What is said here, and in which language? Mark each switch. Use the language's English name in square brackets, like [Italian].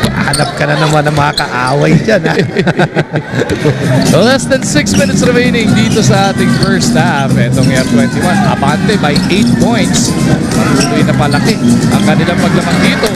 [Filipino] Hanap ka na naman ng mga kaaway dyan, ha? [English] Less than 6 minutes remaining [Filipino] dito sa ating [English] first half. [Filipino] Etong Air21, abante [English] by 8 points. [Filipino] Patuloy na palaki ang kanilang paglamang dito.